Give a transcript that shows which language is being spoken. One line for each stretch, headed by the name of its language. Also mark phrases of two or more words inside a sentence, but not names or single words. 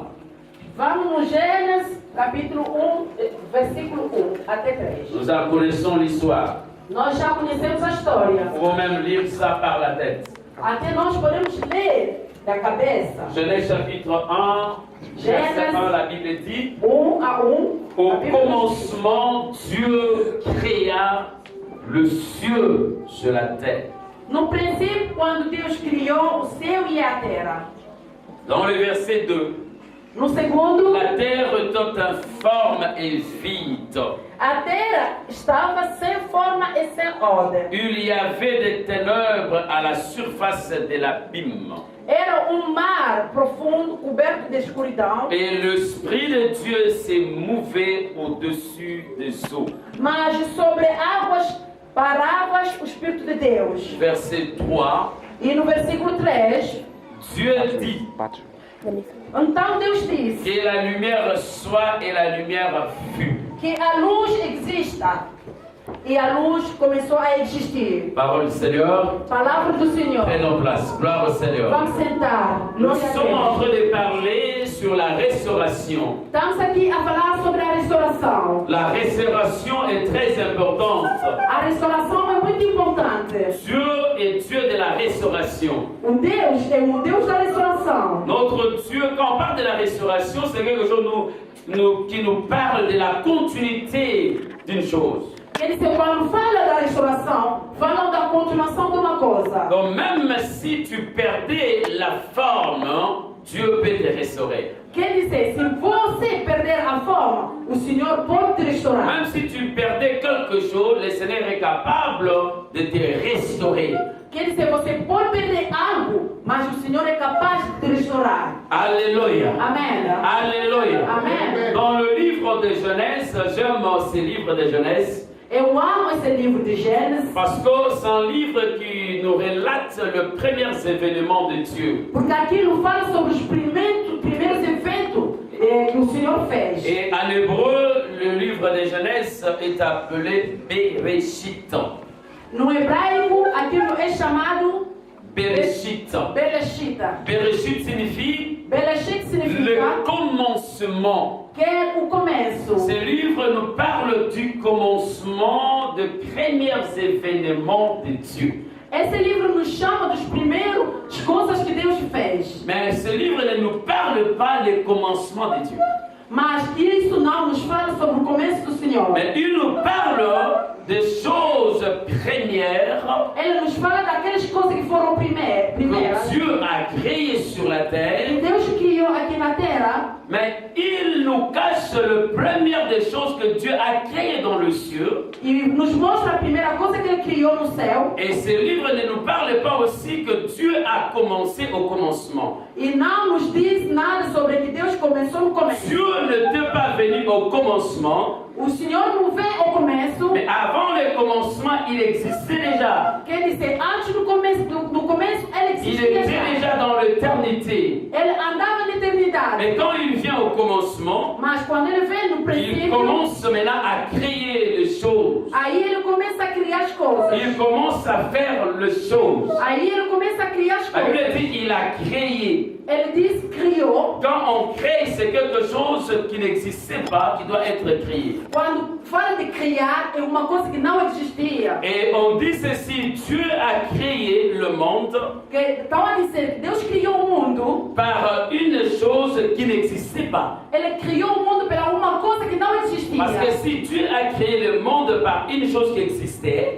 Portuguese: Vamos no Gênesis, capítulo 1, versículo 1 até 3.
French: Nous en connaissons l'histoire.
Portuguese: Nós já conhecemos a história.
French: Nous pouvons même lire ça par la tête.
Portuguese: Até nós podemos ler da cabeça.
French: Genèse chapitre 1, verset 1, la Bible dit,
Portuguese: 1 a 1.
French: au
Portuguese: A Bíblia nos diz.
French: commencement, Dieu créa le ciel sur la terre.
Portuguese: No princípio, quando Deus criou o céu e a terra.
French: Dans le verset 2,
Portuguese: No segundo,
French: la terre était informe et vide.
Portuguese: a terra estava sem forma e sem ordem.
French: Il y avait des ténèbres à la surface de l'abîme.
Portuguese: Era mar profundo, coberto de escuridão,
French: Et l'Esprit de Dieu s'est mouvé au-dessus des eaux.
Portuguese: mas sobre águas parava o Espírito de Deus.
French: Verset 3,
Portuguese: E no versículo 3,
French: Dieu dit
Portuguese: então Deus disse
French: que la lumière soit et la lumière fut.
Portuguese: que a luz exista. E a luz começou a existir.
French: Parole du Seigneur,
Portuguese: Palavra do Senhor.
French: prenons place. Gloire au Seigneur.
Portuguese: Vamos sentar.
French: Nous
Portuguese: Glória a
French: sommes en
Portuguese: Deus.
French: train de parler sur la restauration.
Portuguese: Estamos aqui a falar sobre a restauração.
French: La restauration est très importante.
Portuguese: A restauração é muito importante.
French: Dieu est Dieu de la restauration.
Portuguese: O Deus é o Deus da restauração.
French: Notre Dieu, quand on parle de la restauration, c'est quelque chose qui nous parle de la continuité d'une chose.
Portuguese: Quer dizer, quando fala da restauração, falam da continuação de uma coisa.
French: Donc même si tu perdais la forme, Dieu peut te restaurer.
Portuguese: Quer dizer, se você perder a forma, o Senhor pode te restaurar.
French: Même si tu perdais quelque chose, le Seigneur est capable de te restaurer.
Portuguese: Quer dizer, você pode perder algo, mas o Senhor é capaz de te restaurar.
French: Alléluia.
Portuguese: Amém.
French: Alléluia.
Portuguese: Amen.
French: Dans le livre de Genèse, j'aime ce livre de Genèse
Portuguese: Eu amo esse livro de Gênesis,
French: parce que c'est un livre qui nous relate les premiers événements de Dieu.
Portuguese: porque aquilo fala sobre os primeiros eventos que o Senhor fez.
French: Et en hébreu, le livre de Genèse est appelé Bereshit.
Portuguese: No hebraico, aquilo é chamado Bereshit. Bereshit.
French: Bereshit signifie
Portuguese: Bereshit
French: le
Portuguese: significa
French: commencement.
Portuguese: que é o começo.
French: Ce livre nous parle du commencement des premiers événements de Dieu.
Portuguese: Esse livro nos chama dos primeiros coisas que Deus fez.
French: Mais ce livre ne nous parle pas du commencement de Dieu.
Portuguese: Mas isso não nos fala sobre o começo do Senhor.
French: Mais il nous parle des choses premières
Portuguese: Ele nos fala daquelas coisas que foram primeiras.
French: que Dieu a créées sur la terre.
Portuguese: Deus criou aqui na terra.
French: Mais il nous cache le première des choses que Dieu a créées dans le ciel.
Portuguese: E nos mostra a primeira coisa que Ele criou no céu.
French: Et ce livre ne nous parle pas aussi que Dieu a commencé au commencement.
Portuguese: E não nos diz nada sobre que Deus começou no começo.
French: Dieu n'était pas venu au commencement,
Portuguese: O Senhor não vê o começo.
French: mais avant le commencement, il existait déjà.
Portuguese: Quer dizer, antes do começo, Ele
French: Il
Portuguese: existia
French: était
Portuguese: já.
French: déjà dans l'éternité.
Portuguese: Ele andava na eternidade.
French: Mais quand il vient au commencement,
Portuguese: Mas quando Ele vem no
French: il
Portuguese: princípio,
French: commence maintenant à créer les choses.
Portuguese: aí Ele começa a criar as coisas.
French: Il commence à faire les choses.
Portuguese: Aí Ele começa a criar as
French: La Bible
Portuguese: coisas.
French: dit il a créé.
Portuguese: Ele diz criou.
French: Quand on crée, c'est quelque chose qui n'existait pas, qui doit être créé.
Portuguese: Quando fala de criar, é uma coisa que não existia.
French: Et on dit ceci, Dieu a créé le monde
Portuguese: Que, então a dizer, Deus criou o mundo.
French: par une chose qui n'existait pas.
Portuguese: Ele criou o mundo pela uma coisa que não existia.
French: Parce que si Dieu a créé le monde par une chose qui existait,